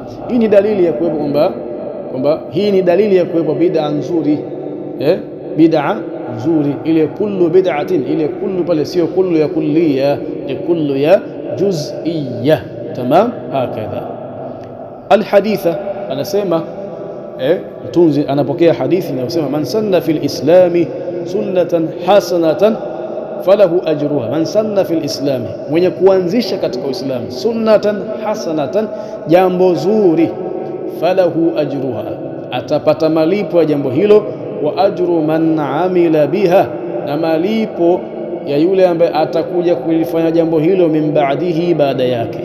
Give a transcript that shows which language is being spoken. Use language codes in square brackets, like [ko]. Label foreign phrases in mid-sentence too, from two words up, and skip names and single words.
[sw] Hii ni dalili ya kuwepo kwamba hii ni dalili ya kuwepo bid'a nzuri, bid'a nzuri. Ile [ar] كل بدعة, [sw] ile kullu pale sio kullu ya kulliya, ni kullu ya juz'iyya. Tamam. Hakadha. Alhaditha, anasema mtunzi anapokea hadithi inayosema, [ar] من سن في الإسلام سنة حسنة فله أجرها. من سن في الإسلام, [sw] mwenye kuanzisha katika Uislamu, [ar] سنة حسنة, [sw] jambo zuri, [ar] فله أجرها, [sw] atapata malipo ya jambo hilo, [ar] وأجر من عمل بها, [sw] na malipo ya yule ambaye atakuja kulifanya jambo hilo [ar] من بعده, [sw] baada yake.